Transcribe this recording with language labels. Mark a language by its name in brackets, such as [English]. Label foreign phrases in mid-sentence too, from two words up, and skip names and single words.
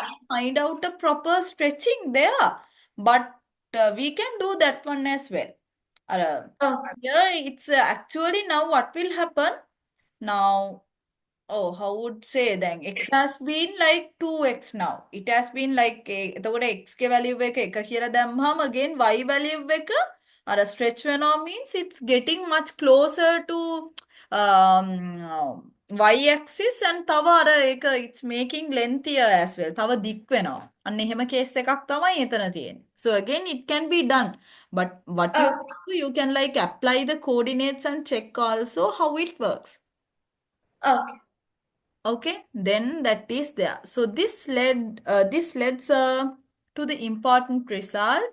[English] find out a proper stretching there, but we can do that one as well. Okay. Yeah, it's actually now what will happen? Now, oh, how would say then? X has been like 2x now. It has been like, [Sinhala] එතකොට x ගේ value එක 1 කියලා දැම්මම [English] again y value [Sinhala] එක අර [English] stretch වෙනවා means it's getting much closer to y axis and [Sinhala] තව අර ඒක [English] it's making lengthier as well. [Sinhala] තව දික් වෙනවා. අන්න එහෙම case එකක් තමයි එතන තියෙන්නේ. [English] So again it can be done. But what you Okay. can do, you can like apply the coordinates and check also how it works. Okay. Okay, then that is there. So this leads to the important result.